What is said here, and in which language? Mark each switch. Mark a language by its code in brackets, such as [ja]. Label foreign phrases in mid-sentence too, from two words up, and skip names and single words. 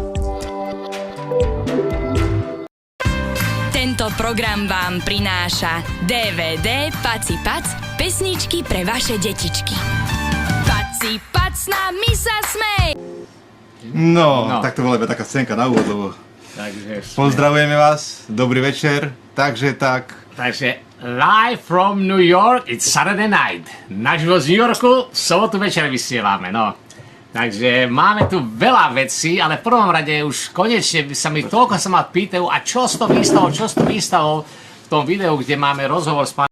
[sk] Tento program vám prináša DVD Paci Pac, pesničky pre vaše detičky. Paci Pac, s nami sa smej! No, tak to bola iba taká scénka na úvod, lebo Takže pozdravujeme vás, dobrý večer, takže [en] live from New York, it's Saturday night. [sk] Naživo z New Yorku, v sobotu večer vysielame, no. Takže máme tu veľa vecí, ale v prvom rade už konečne sa mi toľko sa ma pýtajú, a čo s tou výstavou v tom videu, kde máme rozhovor s pánom